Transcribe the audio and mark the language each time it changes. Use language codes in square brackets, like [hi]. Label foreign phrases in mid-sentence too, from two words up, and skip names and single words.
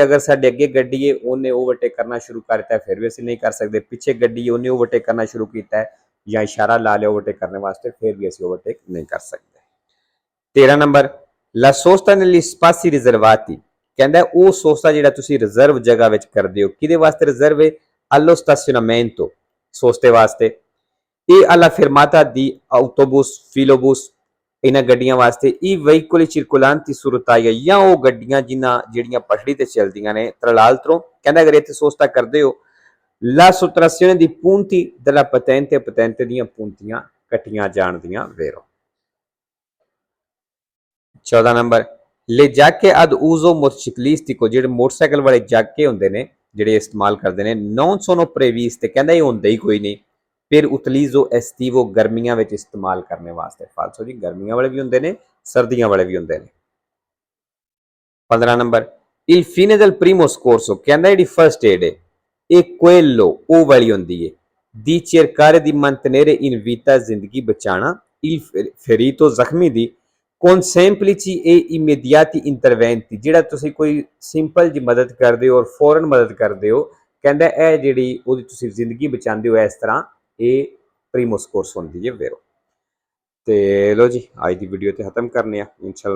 [pa] ਅਗਰ ਸਾਡੇ ਅੱਗੇ ਗੱਡੀ ਹੈ ਉਹਨੇ ਓਵਰਟੇਕ ਕਰਨਾ ਸ਼ੁਰੂ ਕਰ ਦਿੱਤਾ ਫਿਰ ਵੀ ਅਸੀਂ ਨਹੀਂ ਕਰ ਸਕਦੇ ਪਿੱਛੇ ਗੱਡੀ ਹੈ ਉਹਨੇ ਓਵਰਟੇਕ ਕਰਨਾ ਸ਼ੁਰੂ ਕੀਤਾ ਹੈ ਜਾਂ ਇਸ਼ਾਰਾ ਲਾ ਲਿਆ ਓਵਰਟੇਕ ਕਰਨੇ ਵਾਸਤੇ ਫਿਰ ਵੀ ਅਸੀਂ ਓਵਰਟੇਕ ਨਹੀਂ ਕਰ ਸਕਦੇ 13 ਨੰਬਰ [it] la sosta negli spazi riservati [pa] ਕਹਿੰਦਾ ਉਹ ਸੋਸਤਾ ਜਿਹੜਾ ਤੁਸੀਂ ਰਿਜ਼ਰਵ ਜਗ੍ਹਾ ਵਿੱਚ ਕਰਦੇ ਹੋ ਕਿਹਦੇ ਵਾਸਤੇ ਰਿਜ਼ਰਵ ਹੈ [it] allo stazionamento [pa] ਸੋਸਤੇ ਵਾਸਤੇ [it] e alla fermata di autobus filobus [pa] ਇਹਨਾਂ ਗੱਡੀਆਂ ਵਾਸਤੇ [it] i veicoli circolanti su rotaia [pa] ਜਾਂ ਉਹ ਗੱਡੀਆਂ ਜਿਹੜੀਆਂ ਪਟੜੀ ਤੇ ਚੱਲਦੀਆਂ ਨੇ [it] tra l'altro [pa] ਕਹਿੰਦਾ ਅਗਰ ਇੱਥੇ ਸੋਸਤਾ ਕਰਦੇ ਹੋ [it] la sottrazione di punti della patente [pa] ਦੀਆਂ puntiਆਂ ਕੱਟੀਆਂ ਜਾਣ ਦੀਆਂ ਵੇਰੋ 14 ਨੰਬਰ [it] le giacche ad uso motociclistico [pa] ਜਿਹੜੇ ਮੋਟਰਸਾਈਕਲ ਵਾਲੇ ਜਾਕੇ ਹੁੰਦੇ ਨੇ ਜਿਹੜੇ ਇਸਤੇਮਾਲ ਕਰਦੇ ਨੇ [it] non sono previste [pa] ਕਹਿੰਦਾ ਇਹ ਹੁੰਦਾ ਹੀ ਕੋਈ ਨਹੀਂ ਫਿਰ [it] utilizzo estivo [pa] ਗਰਮੀਆਂ ਵਿੱਚ ਇਸਤੇਮਾਲ ਕਰਨੇ ਵਾਸਤੇ ਫਾਲਸੋ ਜੀ ਗਰਮੀਆਂ ਵਾਲੇ ਵੀ ਹੁੰਦੇ ਨੇ ਸਰਦੀਆਂ ਵਾਲੇ ਵੀ ਹੁੰਦੇ ਨੇ 15 ਨੰਬਰ [it] il fine del primo scorso [pa] ਕਹਿੰਦਾ ਜਿਹੜੀ ਫਰਸਟ ਏਡ ਹੈ ਇਹ quello ਉਹ ਵਾਲੀ ਹੁੰਦੀ ਹੈ [it] di cercare di mantenere in vita [hi] ज़िंदगी बचाना, [it] il ferito [pa] ਜ਼ਖਮੀ ਦੀ [it] con semplici e immediati interventi, [pa] ਜਿਹੜਾ ਤੁਸੀਂ ਕੋਈ ਸਿੰਪਲ ਜੀ ਮਦਦ ਕਰਦੇ ਹੋ ਔਰ ਫੌਰਨ ਮਦਦ ਕਰਦੇ ਹੋ, ਕਹਿੰਦਾ ਇਹ ਜਿਹੜੀ ਉਹਦੀ ਤੁਸੀਂ ਜ਼ਿੰਦਗੀ ਬਚਾਉਂਦੇ ਹੋ ਇਸ ਤਰ੍ਹਾਂ, ਇਹ [it] primo soccorso [pa] ਹੁੰਦੀ ਹੈ ਵੇਰੋ। ਤੇ ਲੋ ਜੀ ਅੱਜ ਦੀ ਵੀਡੀਓ ਤੇ ਖਤਮ ਕਰਨੇ ਆ ਇਨਸ਼ਾਅੱਲਾ।